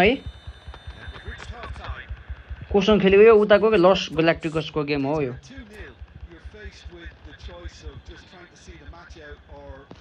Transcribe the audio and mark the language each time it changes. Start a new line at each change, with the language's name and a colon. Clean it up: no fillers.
English: And we've reached half time.
Nepali: कोसँग खेलेको यो उताको के लस ग्यालाक्टिकसको गेम हो यो
English: 2-0. You're faced with the choice of just trying to see the match out or